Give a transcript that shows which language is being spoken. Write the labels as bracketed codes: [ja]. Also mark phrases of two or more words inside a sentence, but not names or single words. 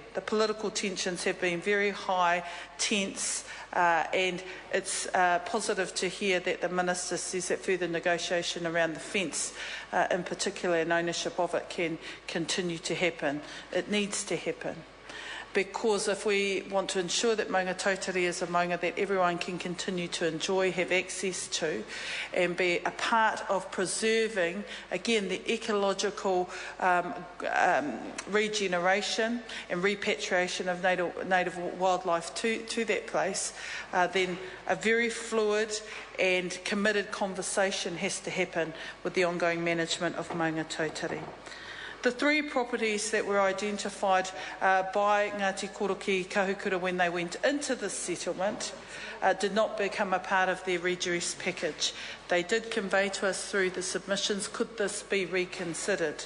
[en] The political tensions have been very high, tense, And it's positive to hear that the Minister says that further negotiation around the fence, in particular, and ownership of it can continue to happen. It needs to happen. Because if we want to ensure that maunga tautari is a maunga that everyone can continue to enjoy, have access to, and be a part of preserving, again, the ecological regeneration and repatriation of native wildlife to that place, then a very fluid and committed conversation has to happen with the ongoing management of maunga tautari. The 3 properties that were identified by Ngati Koroki Kahukura when they went into the settlement did not become a part of their redress package. They did convey to us through the submissions, could this be reconsidered?